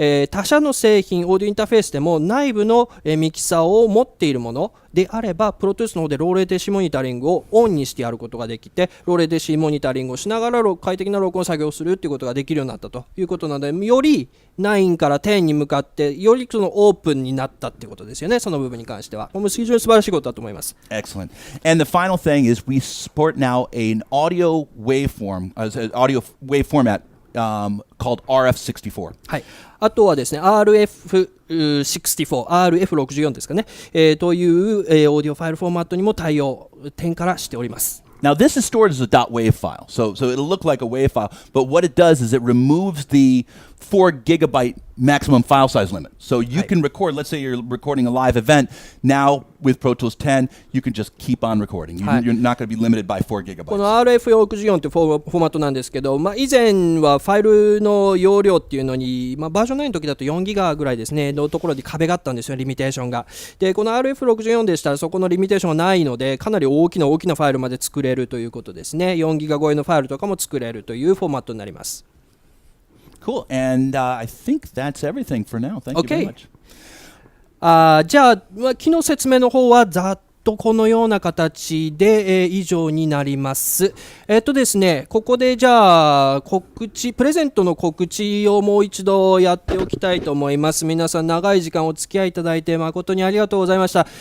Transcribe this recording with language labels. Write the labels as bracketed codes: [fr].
[ja] 他社の製品オーディオインターフェースでも内部の、ミキサーを持っているものであればプロトゥースの方でローレーテンシーモニタリングをオンにしてやることができて、ローレーテンシーモニタリングをしながら快適な録音作業をするということができるようになったということなので、より9から10に向かってよりそのオープンになったっていうことですよね。その部分に関してはこれも非常に素晴らしいことだと思います。 [en] Excellent. And the final thing is we support now an audio waveform, audio wave format called RF64. [ja] はい。あとはですね RF64、RF64 ですかね、という、オーディオファイルフォーマットにも対応10からしております。 [en] Now, this is stored as a .wav file, so it'll look like a WAV file, but what it does is it removes the 4 gigabyte maximum file size limit. So you can record, let's say you're recording a live event, now with Pro Tools 10, you can just keep on recording. You're not going to be limited by 4 gigabytes. [ja] この RF64 というフォーマットなんですけど、以前はファイルの容量っていうのに、バージョン9の時だと4ギガぐらいですね、のところに壁があったんですよ、リミテーションが。で、この RF64 でしたらそこのリミテーションはないので、かなり大きなファイルまで作れるということですね。 4ギガ超えのファイルとかも作れるというフォーマットになります。 [en] Cool. And I think that's everything for now. Thank you very much. [ja] じゃあ、機能説明の方はざっとこのような形で、以上になります。ですね、ここでじゃあプレゼントの告知をもう一度やっておきたいと思います。皆さん長い時間お付き合いいただいて誠にありがとうございました。